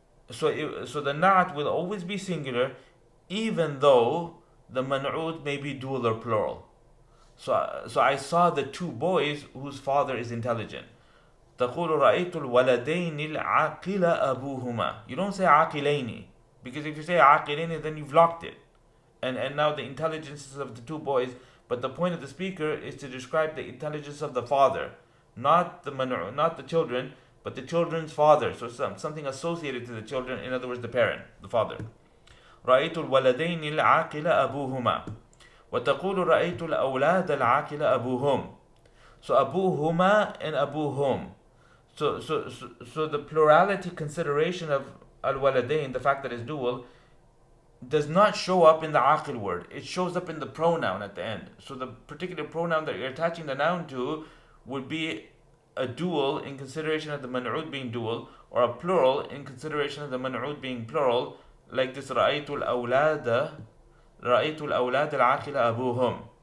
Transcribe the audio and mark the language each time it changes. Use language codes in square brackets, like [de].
[en] So the Naʿt will always be singular, even though the man'ut may be dual or plural. So I saw the 2 boys whose father is intelligent. [ar] تقول رأيت الولدين العاقل أبوهما. [en] You don't say عاقلين, because if you say عاقلين, then you've locked it. And now the intelligences of the 2 boys, but the point of the speaker is to describe the intelligence of the father, not the children, but the children's father. So something associated to the children, in other words, the parent, the father. [ar] رأيت الولدين العاقل أبوهما. وتقول رأيت الأولاد العاقل أبوهم. [en] So أبوهما and أبوهم. So the plurality consideration of al-waladain, the fact that it's dual, does not show up in the aqil word. It shows up in the pronoun at the end. So the particular pronoun that you're attaching the noun to would be a dual in consideration of the man'ud being dual, or a plural in consideration of the man'ud being plural, like this [ar] رأيت الأولاد العاقل أبوهم.